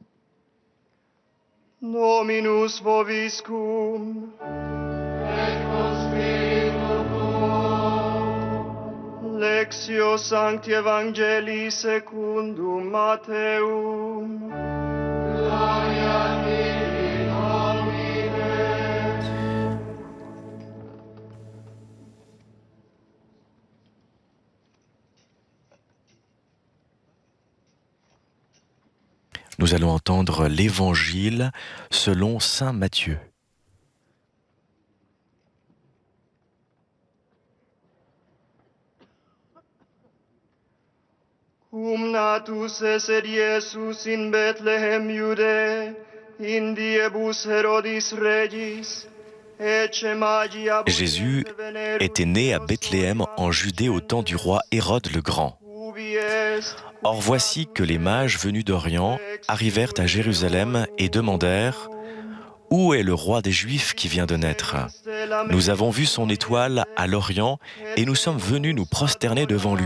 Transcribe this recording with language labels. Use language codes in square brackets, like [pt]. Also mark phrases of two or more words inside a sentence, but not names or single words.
[la] Dominus vobiscum. Et Lectio Sancti Evangelii secundum Matteum. Gloria Dei Domine. [fr] Nous allons entendre l'Évangile selon saint Matthieu. [la] Cum natus esset Iesus in Bethlehem Iudae, in diebus Herodis regis, ecce magi [fr] Jésus était né à Bethléem en Judée au temps du roi Hérode le Grand. [la] ubi est. [fr] Or voici que les mages venus d'Orient arrivèrent à Jérusalem et demandèrent « Où est le roi des Juifs qui vient de naître ? Nous avons vu son étoile à l'Orient et nous sommes venus nous prosterner devant lui.